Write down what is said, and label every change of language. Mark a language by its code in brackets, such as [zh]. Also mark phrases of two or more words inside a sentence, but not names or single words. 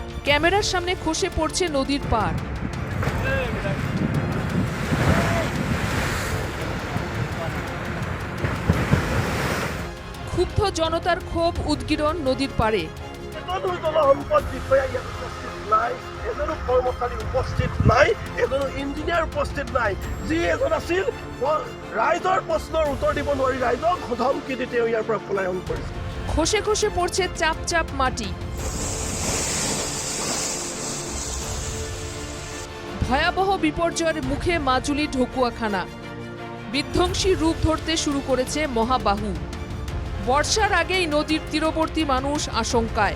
[bn] ক্যামেরার সামনে খসে পড়ছে নদীর পাড়। ক্ষুব্ধ জনতার ক্ষোভ উদগীরণ নদীর পাড়ে। [as] কর্মচারী উপস্থিত নাই, এজনো ইঞ্জিনিয়াৰ উপস্থিত নাই, যি এজন আছিল ৰাইজৰ প্ৰশ্নৰ উত্তৰ দিব নোৱাৰি ৰাইজক ধমকি দি তেওঁ ইয়াৰ পৰা পলায়ন কৰিছে। [bn] খসে খসে পড়ছে চাপ চাপ মাটি। ভয়াবহ বিপর্যয়ের মুখে মাজুলি ঢকুয়াখানা। বিধ্বংসী রূপ ধরতে শুরু করেছে মহাবাহু। বর্ষার আগেই নদীর তীরবর্তী মানুষ আশঙ্কায়।